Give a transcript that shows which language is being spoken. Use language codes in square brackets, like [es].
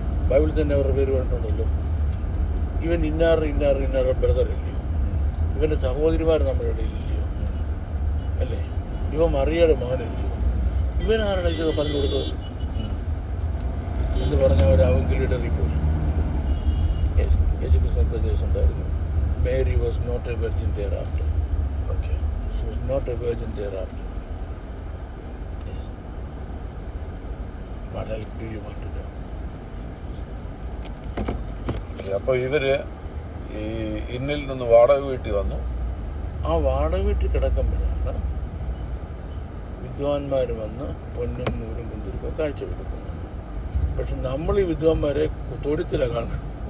[ml] ബൈബിളിൽ തന്നെ അവരുടെ പേര് പറഞ്ഞിട്ടുണ്ടല്ലോ. ഇവൻ ഇന്നാറ് ബ്രദർ ഇല്ലയോ, ഇവൻ്റെ സഹോദരിമാർ നമ്മുടെ ഇടയിലില്ലയോ, അല്ലേ? ഇവ മറിയയുടെ മകനില്ലയോ, ഇവനാരുടെ ഇത് പറഞ്ഞു കൊടുത്തത് എന്ന് പറഞ്ഞ അവരെങ്കിലും ഇടറിപ്പോയി. യേശു ക്രിസ്തു ബ്രദേഴ്സ് ഉണ്ടായിരുന്നു. [en] Mary was not a virgin thereafter. Okay. She was not a virgin thereafter. Yes. What else do you want to know? [ml] അപ്പോൾ ഇവര് ഈ ഇന്നിൽ നിന്ന് വാടക വീട്ടിൽ വന്നു. ആ വാടക വീട്ടിൽ കിടക്കുമ്പോഴാണ് വിദ്വാൻമാർ വന്ന് പൊന്നും നൂരും കുന്തിരിക്കും കാഴ്ച വെക്കുന്നത്. പക്ഷെ നമ്മൾ ഈ വിദ്വാൻമാരെ തൊഴുത്തിലാണ് കാണുന്നത്.